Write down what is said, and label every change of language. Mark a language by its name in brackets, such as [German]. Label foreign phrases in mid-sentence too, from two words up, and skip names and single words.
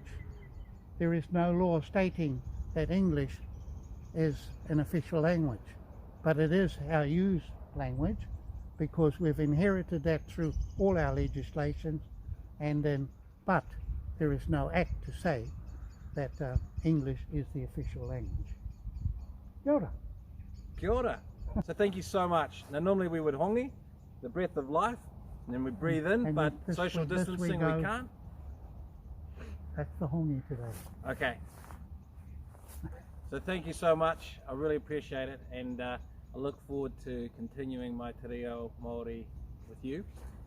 [English] There is no law stating that English is an official language, but it is our used language because we've inherited that through all our legislations, and then, but there is no act to say that English is the official language. [Māori] Kia ora. Kia ora. [English] So thank you so much. Now normally we would hongi, the breath of life, and then we breathe in, and but social distancing we can't. That's the hongi today. Okay. So thank you so much. I really appreciate it, and I look forward to continuing my Te Reo Māori with you.